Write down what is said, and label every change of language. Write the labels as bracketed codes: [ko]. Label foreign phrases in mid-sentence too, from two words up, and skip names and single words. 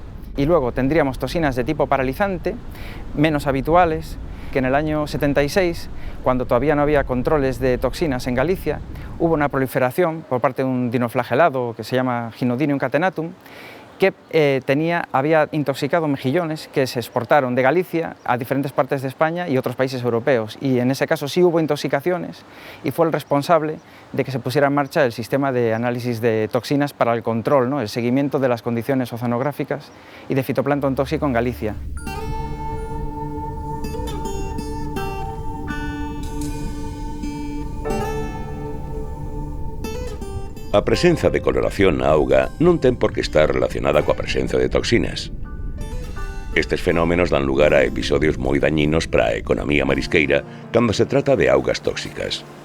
[es] Y luego tendríamos toxinas de tipo paralizante, menos habituales, que en el año 76, cuando todavía no había controles de toxinas en Galicia, hubo una proliferación por parte de un dinoflagelado que se llama Gynodinium catenatum, que había intoxicado mejillones que se exportaron de Galicia a diferentes partes de España y otros países europeos. Y en ese caso sí hubo intoxicaciones y fue el responsable de que se pusiera en marcha el sistema de análisis de toxinas para el control, ¿no? El seguimiento de las condiciones oceanográficas y de fitoplancton tóxico en Galicia. [gl] A presenza de coloración na auga non ten por que estar relacionada coa presenza de toxinas. Estes fenómenos dan lugar a episodios moi dañinos para a economía marisqueira cando se trata de augas tóxicas.